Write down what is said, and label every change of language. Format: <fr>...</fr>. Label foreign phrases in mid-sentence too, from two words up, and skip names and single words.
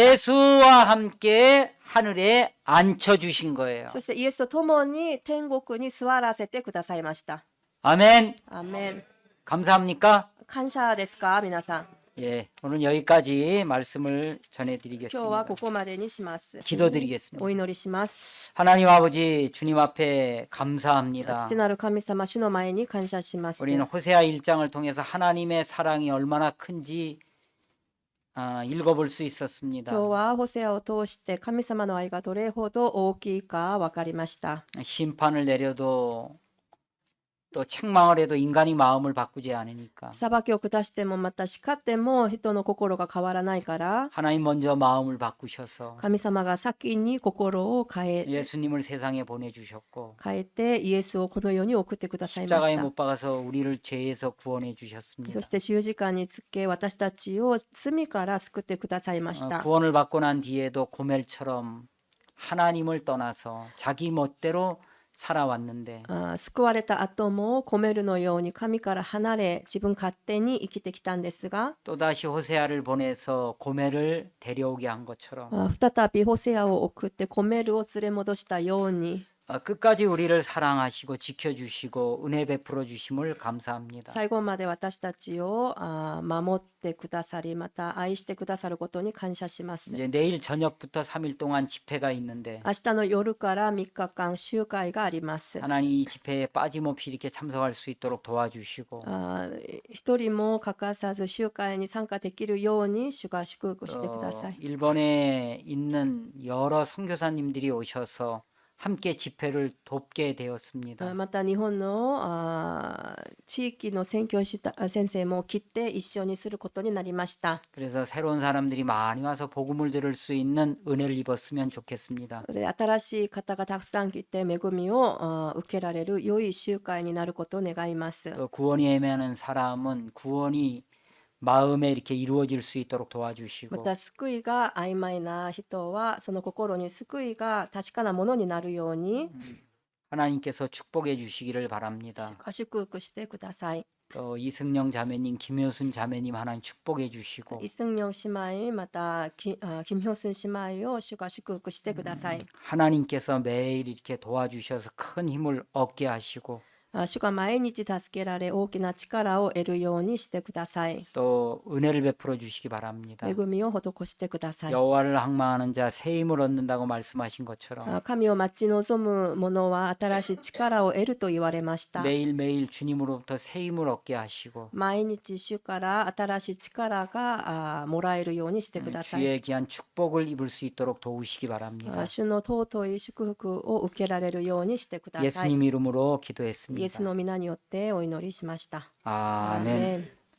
<ko>예수와 함께 하늘에 앉혀 주신 거예요.</ko> <ja>そしてイエスと共に天国に座らせてくださいました。</ja> <ko>아멘.</ko> <ja>アーメン。</ja> <ko>감사합니까?</ko> <ja>感謝ですか皆さん。</ja> <ko>예, 오늘 여기까지 말씀을</ko> <ja>今日は</ja> <ko>전해드리겠습니다.</ko> <ja>ここまでにします。</ja> <ko>기도드리겠습니다.</ko> <ja>お祈りします。</ja> <ko>하나님 아버지 주님 앞에 감사합니다.</ko> <ja>父なる神様、主の前に感謝します。</ja> <ko>우리는 호세아 1장을 통해서 하나님의 사랑이 얼마나 큰지 읽어볼 수 있었습니다.</ko> <ja>今日はホセアを通して神様の愛がどれほど大きいか分かりました。</ja> <ko>심판을 내려도 또 책망을 해도 인간이 마음을 바꾸지 않으니까</ko> <ja>裁きを下してもまた叱っても人の心が変わらないから、</ja> <ko>하나님 먼저 마음을 바꾸셔서</ko> <ja>神様が先に心を変え</ja> <ko>예수님을 세상에 보내주셨고</ko> <ja>てイエスをこの世に送ってくださいま</ja> <ko>십자가에</ko> <ja>した。</ja> <ko>못 박아서 우리를 죄에서 구원해 주셨습니다.</ko> <ja>そして十字架につけ私たちを罪から救ってくださいました。</ja> <ko>구원을 받고 난 뒤에도 고멜처럼 하나님을 떠나서 자기 멋대로 살아왔는데</ko> <ja>救われた後もコメルのように神から離れ自分勝手に生きてきたんですが、</ja> <ko>또다시 호세아를 보내서 고멜을 데려오게 한 것처럼</ko> <ja>再びホセアを送ってコメルを連れ戻したように</ja> <ko>끝까지 우리를 사랑하시고 지켜주시고 은혜 베풀어 주심을 감사합니다.</ko> <ja>最後まで私たちを守ってくださり、また愛してくださることに感謝します。</ja> <ko>이제 내일 저녁부터 3일 동안 집회가 있는데</ko> <ja>明日の夜から3日間集会があります。</ja> <ko>하나님 이 집회에 빠짐없이 이렇게 참석할 수 있도록 도와주시고</ko> <ja>一人も欠かさず集会に参加できるように主が祝福してください。</ja> <ko>일본에 있는 여러 선교사님들이 오셔서 함께 집회를 돕게 되었습니다.</ko> <ja>また日本の地域の宣教師先生も来て一緒にすることになりました。</ja> <ko>그래서 새로운 사람들이 많이 와서 복음을 들을 수 있는 은혜를 입었으면 좋겠습니다.</ko> <ja>新しい方がたくさん来て恵みを受けられる良い集会になることを願います。</ja> <ko>또 구원이 애매하는 사람은 구원이 마음에 이렇게 이루어질 수 있도록</ko> <ja>ま</ja> <ko>도와주시고</ko> <ja>た救いが曖昧な人はその心に救いが確かなものになるように</ja> <ko>하나님께서 축복해 주시기를 바랍니다.</ko> <ja>祝福してください。</ja> <ko>또 이승영 자매님, 김효순 자매님 하나님 축복해 주시고</ko> <ja>イ・スンヨン姉妹またキム・ヒョスン姉妹を主が祝福してください。</ja> <ko>하나님께서 매일 이렇게 도와주셔서 큰 힘을 얻게 하시고</ko> <ja>主が毎日助けられ大きな力を得るようにしてください。</ja> <ko>또 은혜를 베풀어 주시기 바랍니다.</ko> <ja>恵みを施してください。</ja> <ko>여호와를 항망하는 자 새 힘을 얻는다고 말씀하신 것처럼</ko> <ja>神を待ち望む者は新しい力を得ると言われました。</ja> <ko>매일매일 주님으로부터 새 힘을 얻게 하시고</ko> <ja>毎日主から新しい力がもらえるようにしてください。</ja> <ko>주의 귀한 축복을 입을 수 있도록 도우시기 바랍니다.</ko> <ja>主の尊い祝福を受けられるようにしてください。</ja> <ko>예수님 이름으로 기도했습니다.</ko> <ja>イエスの皆によってお祈りしました。</ja> <ko>아멘.</ko> <ja>アーメン。</ja>